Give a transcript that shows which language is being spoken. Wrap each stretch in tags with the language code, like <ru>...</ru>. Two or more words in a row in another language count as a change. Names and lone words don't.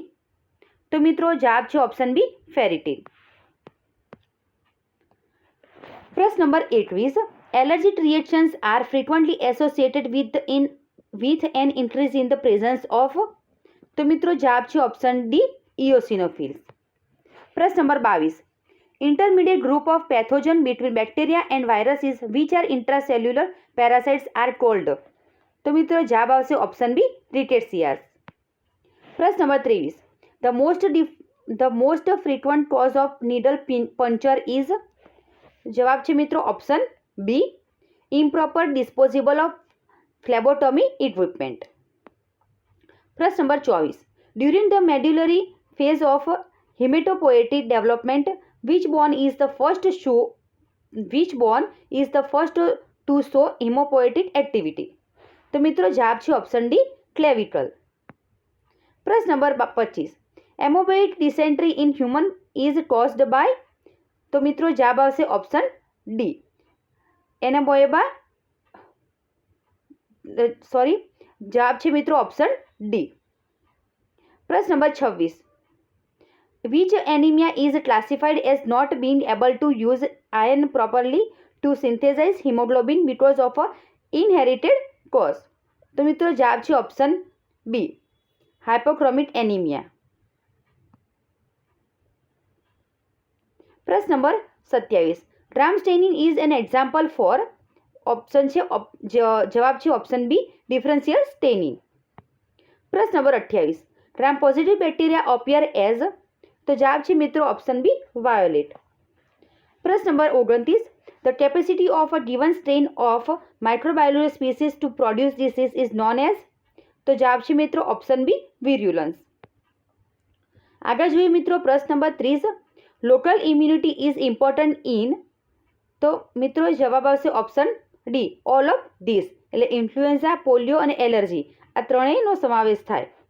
<gu>તો મિત્રો, જવાબ છે</gu> <en>option B, ferritin.</en> <gu>પ્રશ્ન નંબર 21.</gu> <en>Allergic reactions are frequently associated with an increase in the presence of.</en> <gu>તો મિત્રો, જવાબ છે</gu> <en>option D, eosinophils.</en> <gu>પ્રશ્ન નંબર 22.</gu> <en>Intermediate group of pathogen between bacteria and viruses which are intracellular parasites are called.</en> <gu>તો મિત્રો, જવાબ આવશે</gu> <en>option B, rickettsias.</en> <gu>પ્રશ્ન નંબર 23.</gu> <en>The most frequent cause of needle puncture is.</en> <gu>જવાબ છે મિત્રો</gu> <en>option B, improper disposal of phlebotomy equipment.</en> <gu>પ્રશ્ન નંબર 24.</gu> <en>During the medullary phase of hematopoietic development, which bone is the first to show hemopoietic activity.</en> <gu>તો મિત્રો, જવાબ છે</gu> <en>option D, clavicle.</en> <gu>પ્રશ્ન નંબર 25.</gu> <en>Amoebic dysentery in human is caused by,</en> <gu>તો મિત્રો જવાબ આવશે</gu> <en>option D, Entamoeba,</en> <gu>જવાબ છે મિત્રો</gu> <en>option D.</en> <gu>પ્રશ્ન નંબર 26.</gu> <en>Which anemia is classified as not being able to use iron properly to synthesize hemoglobin because of a inherited cause?</en> <gu>તો મિત્રો જવાબ છે</gu> <en>option B, hypochromic anemia.</en> <gu>પ્રશ્ન નંબર 27.</gu> <en>Drum-staining is an example for,</en> <gu>ઓપ્શન છે જવાબ છે</gu> <en>option B, differential staining.</en> <gu>પ્રશ્ન નંબર 28.</gu> <en>Gram positive bacteria appear as,</en> <gu>તો જવાબ છે મિત્રો</gu> <en>option B, violet.</en> <gu>પ્રશ્ન નંબર 29.</gu> <en>The capacity of a given strain of microbiological species to produce disease is known as,</en> <gu>તો જવાબ છે મિત્રો</gu> <en>option B, virulence.</en> <gu>આગળ જોઈએ મિત્રો પ્રશ્ન નંબર 30.</gu> <en>Local immunity is important in,</en> <gu>તો મિત્રો જવાબ આવશે</gu> <en>option D, all of these,</en> <gu>એટલે ઇન્ફ્લુએન્ઝા, પોલિયો અને એલર્જી આ ત્રણેયનો સમાવેશ થાય.</gu>